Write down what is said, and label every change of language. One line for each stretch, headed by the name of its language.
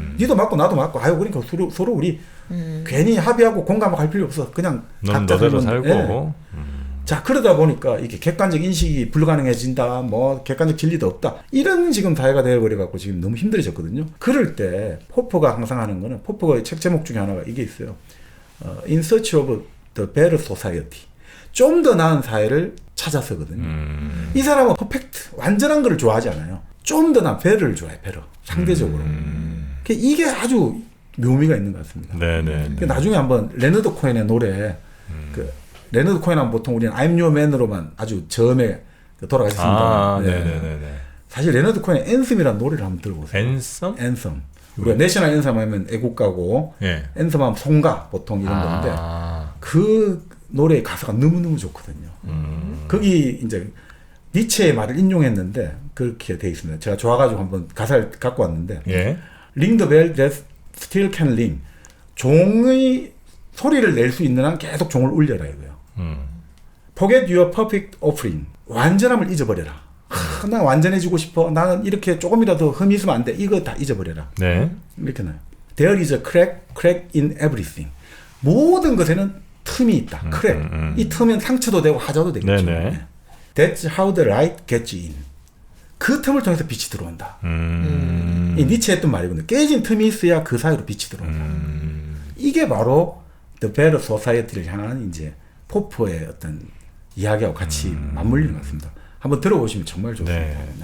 Korean: 니도 맞고 나도 맞고 그러니까 서로 우리 괜히 합의하고 공감하고 할 필요 없어. 그냥 넌 너대로 살고. 예. 자 그러다 보니까 이게 객관적 인식이 불가능해진다. 뭐 객관적 진리도 없다. 이런 지금 사회가 되어버려 갖고 지금 너무 힘들어졌거든요. 그럴 때 포퍼가 항상 하는 거는 포퍼의 책 제목 중에 하나가 이게 있어요.
English: In search of the better society.
Korean: 좀 더 나은 사회를 찾아서거든요. 이 사람은 퍼펙트, 완전한 걸 좋아하지 않아요. 좀 더 나은 베러를 좋아해, 베러. 상대적으로. 이게 아주 묘미가 있는 것 같습니다. 네네. 나중에 한번 레너드 코엔의 노래, 레너드 코엔은 보통 우리는 I'm Your Man으로만 아주 처음에 돌아가셨습니다. 네네네. 사실 레너드 코엔의 앤섬이라는 노래를 한번 들어보세요. 앤섬? 앤섬. 우리가 내셔널 앤섬 하면 애국가고, 예. 앤섬 하면 송가 보통 이런 건데, 그 노래의 가사가 너무너무 좋거든요. 거기 이제 니체의 말을 인용했는데 그렇게 돼 있습니다. 제가 좋아가지고 한번 가사를 갖고 왔는데 예.
English: Ring the bell that still can ring.
Korean: 종의 소리를 낼 수 있는 한 계속 종을 울려라 이거예요.
English: Forget your perfect offering.
Korean: 완전함을 잊어버려라. 나 완전해지고 싶어. 나는 이렇게 조금이라도 흠이 있으면 안 돼. 이거 다 잊어버려라. 네. 이렇게 나요.
English: There is a crack in everything.
Korean: 모든 것에는 틈이 있다. 크랙. 이 틈엔 상처도 되고 하자도 되겠죠. 네네.
English: That's how the light gets in.
Korean: 그 틈을 통해서 빛이 들어온다. 이 니체 했던 말이거든요. 깨진 틈이 있어야 그 사이로 빛이 들어온다. 이게 바로 The Better Society를 향한 이제 포퍼의 어떤 이야기하고 같이 맞물리는 것 같습니다. 한번 들어보시면 정말 좋습니다. 네.